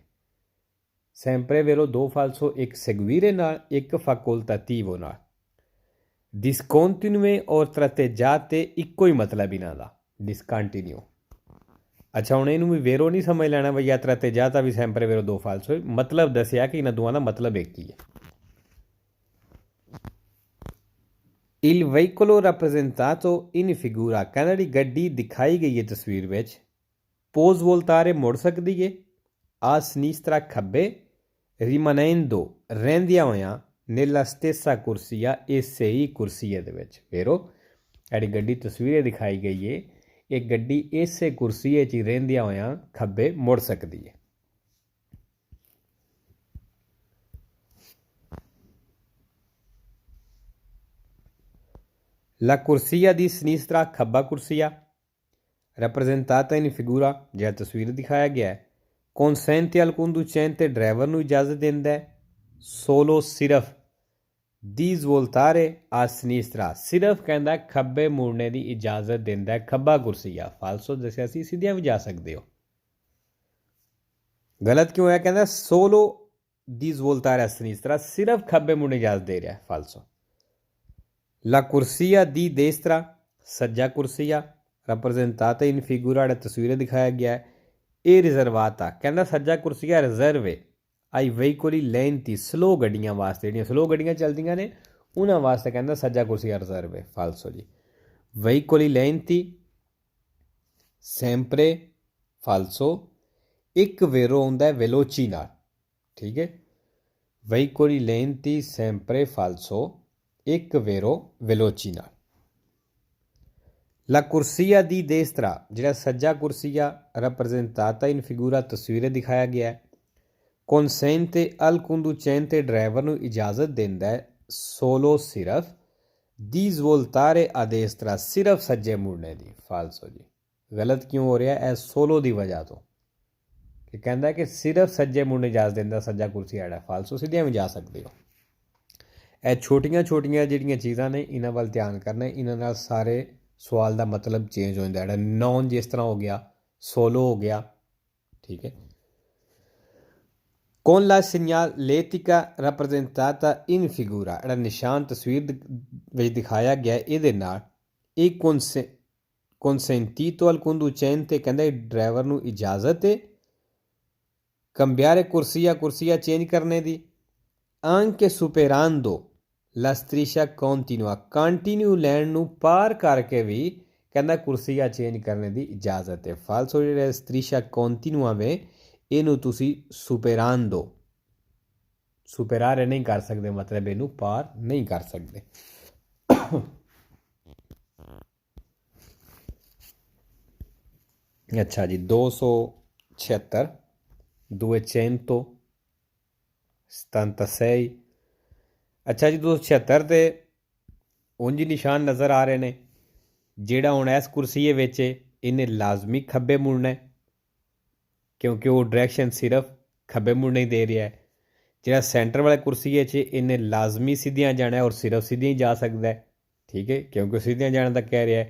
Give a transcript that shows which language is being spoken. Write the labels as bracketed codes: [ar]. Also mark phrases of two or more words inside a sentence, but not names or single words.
[it] sempre vero [pa] ਦੋ ਫਾਲਸੋ ਇੱਕ ਸੈਗਵੀਰੇ ਨਾਲ ਇੱਕ ਫੈਕੋਲਟਾਟਿਵੋ ਨਾਲ। ਡਿਸਕੰਟੀਨੂਏ ਔਰ ਤratteggiate ਇੱਕੋ ਹੀ ਮਤਲਬ ਇਹਨਾਂ ਦਾ ਡਿਸਕੰਟੀਨਿਊ। ਅੱਛਾ ਹੁਣ ਇਹਨੂੰ ਵੀ ਵੇਰੋ ਨਹੀਂ ਸਮਝ ਲੈਣਾ ਬਈ tratteggiata ਵੀ [it] sempre vero [pa] ਦੋ ਫਾਲਸੋ, ਮਤਲਬ ਦੱਸਿਆ ਕਿ ਇਹਨਾਂ ਦੋਵਾਂ ਦਾ ਮਤਲਬ ਇੱਕ ਹੀ ਹੈ। [it] Il veicolo rappresentato in figura [pa] ਕਹਿੰਦਾ ਜਿਹੜੀ ਗੱਡੀ ਦਿਖਾਈ ਗਈ ਹੈ ਤਸਵੀਰ ਵਿੱਚ [it] può svoltare [pa] ਮੁੜ ਸਕਦੀ ਹੈ [it] a sinistra [pa] ਖੱਬੇ rimanendo ਰਹਿੰਦਿਆਂ ਹੋਇਆਂ [it] nella stessa corsia [pa] ਇਸੇ ਹੀ ਕੁਰਸੀਏ ਦੇ ਵਿੱਚ। ਵੇਰੋ ਜਿਹੜੀ ਗੱਡੀ ਤਸਵੀਰੇ ਦਿਖਾਈ ਗਈ ਹੈ ਇਹ ਗੱਡੀ ਇਸੇ ਕੁਰਸੀਏ 'ਚ ਹੀ ਰਹਿੰਦਿਆਂ ਹੋਇਆਂ ਖੱਬੇ ਮੁੜ ਸਕਦੀ ਹੈ। [it] La corsia di sinistra [pa] ਖੱਬਾ ਕੁਰਸੀਆ [it] rappresentata in figura [pa] ਜਿਹੜਾ ਤਸਵੀਰ ਦਿਖਾਇਆ ਗਿਆ ਹੈ [it] consente al conducente [pa] ਡਰਾਈਵਰ ਨੂੰ ਇਜਾਜ਼ਤ ਦਿੰਦਾ ਹੈ solo ਸਿਰਫ [it] di svoltare a sinistra [pa] ਸਿਰਫ ਕਹਿੰਦਾ ਖੱਬੇ ਮੁੜਨੇ ਦੀ ਇਜਾਜ਼ਤ ਦਿੰਦਾ ਹੈ ਖੱਬਾ ਕੁਰਸੀਆ। ਫਾਲਸੋ ਦੱਸਿਆ ਸੀ ਸਿੱਧੀਆਂ ਵੀ ਜਾ ਸਕਦੇ ਹੋ। ਗਲਤ ਕਿਉਂ ਹੈ? ਕਹਿੰਦਾ [it] solo di svoltare a sinistra [pa] ਸਿਰਫ ਖੱਬੇ ਮੁੜਨੇ ਦੀ ਇਜਾਜ਼ਤ ਦੇ ਰਿਹਾ ਹੈ। ਫਾਲਸੋ [it] La corsia di destra [pa] ਸੱਜਾ ਕੁਰਸੀਆ [it] rappresentata in figura [pa] ਜਿਹੜਾ ਤਸਵੀਰ ਦਿਖਾਇਆ ਗਿਆ ਹੈ ਇਹ ਰਿਜ਼ਰਵਾਤਾ ਕਹਿੰਦਾ ਸੱਜਾ ਕੁਰਸੀਆ ਰਿਜ਼ਰਵ ਹੈ ਆਈ [it] veicoli lenti [pa] ਸਲੋ ਗੱਡੀਆਂ ਵਾਸਤੇ, ਜਿਹੜੀਆਂ ਸਲੋ ਗੱਡੀਆਂ ਚੱਲਦੀਆਂ ਨੇ ਉਹਨਾਂ ਵਾਸਤੇ ਕਹਿੰਦਾ ਸੱਜਾ ਕੁਰਸੀਆ ਰਿਜ਼ਰਵ ਹੈ। ਫਾਲਸੋ ਜੀ [it] veicoli lenti sempre [pa] ਫਾਲਸੋ ਇੱਕ ਵੇਰੋ ਹੁੰਦਾ veloci ਨਾਲ। ਠੀਕ ਹੈ, [it] veicoli lenti sempre [pa] ਫਾਲਸੋ ਇੱਕ ਵੇਰੋ veloci ਨਾਲ। [it] La corsia di destra [pa] ਜਿਹੜਾ ਸੱਜਾ ਕੁਰਸੀਆ [it] rappresentata in figura [pa] ਤਸਵੀਰ ਦਿਖਾਇਆ ਗਿਆ ਹੈ [it] consente al conducente [pa] ਡਰਾਈਵਰ ਨੂੰ ਇਜਾਜ਼ਤ ਦਿੰਦਾ ਹੈ solo ਸਿਰਫ [it] di svoltare a destra [pa] ਸਿਰਫ ਸੱਜੇ ਮੁੜਨੇ ਦੀ। ਫਾਲਸੋ ਜੀ ਗਲਤ ਕਿਉਂ ਹੋ ਰਿਹਾ ਹੈ? ਸੋਲੋ ਦੀ ਵਜ੍ਹਾ ਤੋਂ ਕਿ ਕਹਿੰਦਾ ਕਿ ਸਿਰਫ ਸੱਜੇ ਮੁੜਨੇ ਇਜਾਜ਼ਤ ਦਿੰਦਾ ਸੱਜਾ ਕੁਰਸੀਆ ਜਿਹੜਾ। ਫਾਲਸੋ ਸਿੱਧੀਆਂ ਵੀ ਜਾ ਸਕਦੇ ਹੋ। ਇਹ ਛੋਟੀਆਂ ਛੋਟੀਆਂ ਜਿਹੜੀਆਂ ਚੀਜ਼ਾਂ ਨੇ ਇਹਨਾਂ ਵੱਲ ਧਿਆਨ ਕਰਨਾ, ਇਹਨਾਂ ਨਾਲ ਸਾਰੇ ਸਵਾਲ ਦਾ ਮਤਲਬ ਚੇਂਜ ਹੋ ਜਾਂਦਾ। ਜਿਹੜਾ ਨੌਨ ਜਿਸ ਤਰ੍ਹਾਂ ਹੋ ਗਿਆ, ਸੋਲੋ ਹੋ ਗਿਆ। ਠੀਕ ਹੈ, [it] con la segnaletica rappresentata in figura [pa] ਜਿਹੜਾ ਨਿਸ਼ਾਨ ਤਸਵੀਰ ਵਿੱਚ ਦਿਖਾਇਆ ਗਿਆ ਇਹਦੇ ਨਾਲ ਇਹ [it] consentito al conducente [pa] ਕਹਿੰਦਾ ਡਰਾਈਵਰ ਨੂੰ ਇਜਾਜ਼ਤ ਹੈ cambiare ਕੁਰਸੀਆ ਚੇਂਜ ਕਰਨੇ ਦੀ [it] anche superando la striscia continua [pa] ਕੰਟੀਨਿਊ ਲੈਣ ਨੂੰ ਪਾਰ ਕਰਕੇ ਵੀ ਕਹਿੰਦਾ ਕੁਰਸੀਆ ਚੇਂਜ ਕਰਨ ਦੀ ਇਜਾਜ਼ਤ ਹੈ। ਫਾਲਸੋ ਜਿਹੜਾ [it] striscia continua [pa] ਵੇ ਇਹਨੂੰ ਤੁਸੀਂ superando ਸੁਪੇਰਾਰੇ ਨਹੀਂ ਕਰ ਸਕਦੇ, ਮਤਲਬ ਇਨੂੰ ਪਾਰ ਨਹੀਂ ਕਰ ਸਕਦੇ। ਅੱਛਾ ਜੀ, 276, 276। ਅੱਛਾ ਜੀ, 276 ਤੇ ਉਂਝ ਨਿਸ਼ਾਨ ਨਜ਼ਰ ਆ ਰਹੇ ਨੇ। ਜਿਹੜਾ ਹੁਣ ਇਸ ਕੁਰਸੀਏ ਵਿੱਚ ਇਹਨੇ ਲਾਜ਼ਮੀ ਖੱਬੇ ਮੁੜਨਾ, ਕਿਉਂਕਿ ਉਹ ਡਾਇਰੈਕਸ਼ਨ ਸਿਰਫ ਖੱਬੇ ਮੁੜਨੇ ਹੀ ਦੇ ਰਿਹਾ ਹੈ। ਜਿਹੜਾ ਸੈਂਟਰ ਵਾਲੇ ਕੁਰਸੀਏ 'ਚ ਇਹਨੇ ਲਾਜ਼ਮੀ ਸਿੱਧੀਆਂ ਜਾਣਾ ਔਰ ਸਿਰਫ ਸਿੱਧੀਆਂ ਹੀ ਜਾ ਸਕਦਾ ਹੈ, ਠੀਕ ਹੈ, ਕਿਉਂਕਿ ਸਿੱਧੀਆਂ ਜਾਣ ਦਾ ਕਹਿ ਰਿਹਾ ਹੈ।